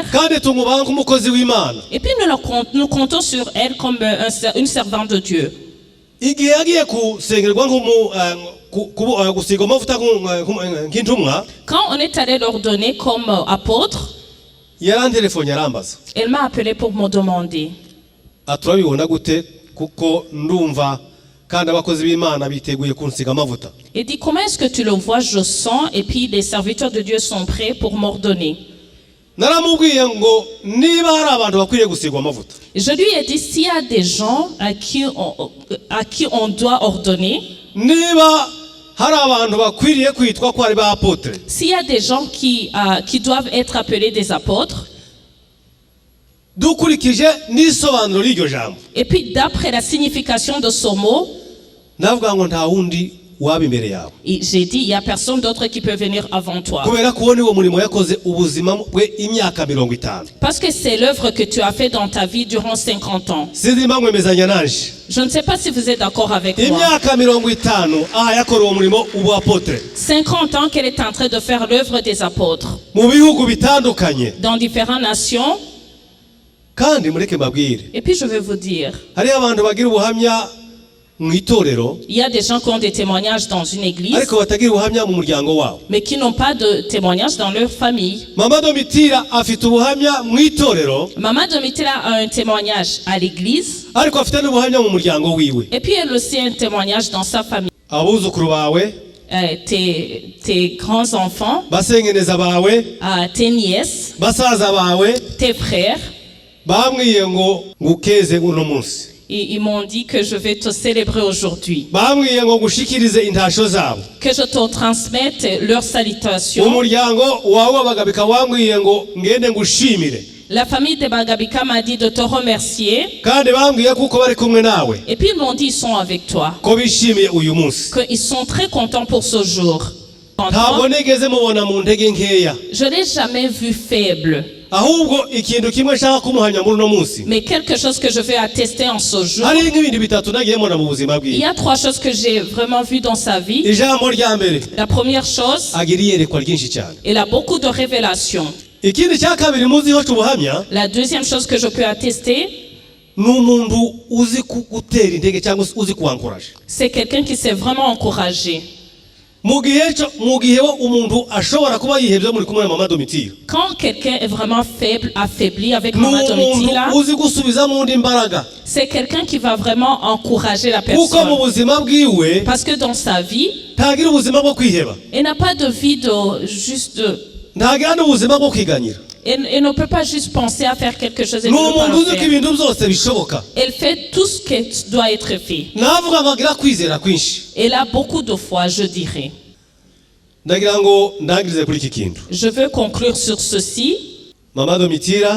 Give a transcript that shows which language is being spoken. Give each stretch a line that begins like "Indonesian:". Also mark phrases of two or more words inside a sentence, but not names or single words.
Kinyarwanda: kandi tumwubaha nk'umukozi w'Imana.
French: Et puis nous comptons sur elle comme une servante de Dieu.
Kinyarwanda: Igihe yagiye kusengerwa gusigwa amavuta nk'intumwa,
French: Quand on est allé l'ordonner comme apôtre,
Kinyarwanda: yarantelefone arambaza.
French: elle m'a appelé pour me demander.
Kinyarwanda: Turabibona gute kuko ndumva kandi abakozi b'Imana biteguye kunsiga amavuta.
French: Il dit, comment est-ce que tu le vois? Je sens, et puis les serviteurs de Dieu sont prêts pour m'ordonner.
Kinyarwanda: Naramubwiye ngo niba hari abantu bakwiriye gusigwa amavuta,
French: Je lui ai dit, s'il y a des gens à qui on doit ordonner,
Kinyarwanda: niba hari abantu bakwiriye kwitwa ko ari ba apotre,
French: s'il y a des gens qui doivent être appelés des apôtres,
Kinyarwanda: dukurikije n'isobanuro ry'iryo jambo,
French: et puis d'après la signification de ce mot,
Kinyarwanda: navuga ngo nta wundi waba imbere yawe,
French: j'ai dit, il n'y a personne d'autre qui peut venir avant toi.
Kinyarwanda: kubera ko niwo murimo yakoze ubuzima bwe imyaka 50.
French: Parce que c'est l'œuvre que tu as fait dans ta vie durant 50 ans.
Kinyarwanda: Sinzi impamvu mwemezanya nanje.
French: Je ne sais pas si vous êtes d'accord avec moi.
Kinyarwanda: Imyaka 50 yakora uwo murimo ubu apotre
French: 50 ans qu'elle est en train de faire l'œuvre des apôtres
Kinyarwanda: mu bihugu bitandukanye.
French: dans différentes nations.
Kinyarwanda: Kandi mureke mbabwire,
French: Et puis je vais vous dire,
Kinyarwanda: hariho abantu bagira ubuhamya mu itorero,
French: il y a des gens qui ont des témoignages dans une église,
Kinyarwanda: ariko batagira ubuhamya mu muryango wabo.
French: mais qui n'ont pas de témoignages dans leur famille.
Kinyarwanda: Mama Domitila afite ubuhamya mu itorero,
French: Maman Domitila a un témoignage à l'église,
Kinyarwanda: ariko afite n'ubuhamya mu muryango wiwe.
French: et puis elle aussi a un témoignage dans sa famille.
Kinyarwanda: Abuzukuru bawe,
French: Tes grands-enfants,
Kinyarwanda: basengeneza bawe,
French: tes nièces,
Kinyarwanda: basaza bawe
French: tes frères,
Kinyarwanda: bambwiye ngo ngukeze uno munsi.
French: ils m'ont dit que je vais te célébrer aujourd'hui,
Kinyarwanda: Bambwiye ngo ngushikirize intasho zabo.
French: que je te transmette leurs salutations.
Kinyarwanda: Umuryango wawe w'Abagabika wambwiye ngo ngende ngushimire.
French: La famille de Bagabika m'a dit de te remercier.
Kinyarwanda: Kandi bambwiye kuko bari kumwe nawe,
French: Et puis ils m'ont dit ils sont avec toi.
Kinyarwanda: ko bishimiye uyu munsi.
French: Qu'ils sont très contents pour ce jour.
Kinyarwanda: Ntabwo nigeze mubona mu ntege nkeya.
French: Je ne l'ai jamais vu faible.
Kinyarwanda: ahubwo ikintu kimwe nshaka kumuhamya muri uno munsi
French: Mais quelque chose que je vais attester en ce jour.
Kinyarwanda: hari nk'ibintu bitatu nagiye mbona mu buzima
French: Il y
Kinyarwanda: bwiwe.
French: a 3 choses que j'ai vraiment vues dans sa vie.
Kinyarwanda: Ijambo rya mbere
French: La première chose,
Kinyarwanda: agira iyerekwa ryinshi cyane.
French: il a beaucoup de révélations.
Kinyarwanda: Ikindi cya kabiri muziho cy'ubuhamya
French: La deuxième chose que je peux attester,
Kinyarwanda: ni umuntu uzi gutera intege cyangwa uzi kuwankuraje.
French: c'est quelqu'un qui s'est vraiment encouragé.
Kinyarwanda: Mu gihe umuntu ashobora kuba yihebye muri kumwe na mama Domitira,
French: Quand quelqu'un est vraiment faible, affaibli avec
Kinyarwanda: ni
French: Maman
Kinyarwanda: umuntu
French: Domitila,
Kinyarwanda: uzi gusubiza mu ndi imbaraga,
French: c'est quelqu'un qui va vraiment encourager la
Kinyarwanda: kuko mu
French: personne.
Kinyarwanda: buzima bwiwe
French: Parce que dans sa vie,
Kinyarwanda: ntagira ubuzima bwo kwiheba,
French: elle n'a pas de vie de juste de...
Kinyarwanda: ntagira n'ubuzima bwo kwiganyira.
French: Elle ne peut pas juste penser à faire quelque chose et
Kinyarwanda: Ni
French: ne pas
Kinyarwanda: umuntu
French: le
Kinyarwanda: uzi ko
French: faire.
Kinyarwanda: ibintu byose bishoboka,
French: Elle fait tout ce qui doit être fait.
Kinyarwanda: navuga ngo agira kwizera kwinshi.
French: Elle a beaucoup de foi, je dirais.
Kinyarwanda: Ndagira ngo ndangirize kuri iki kintu.
French: Je veux conclure sur ceci.
Kinyarwanda: Mama Domitira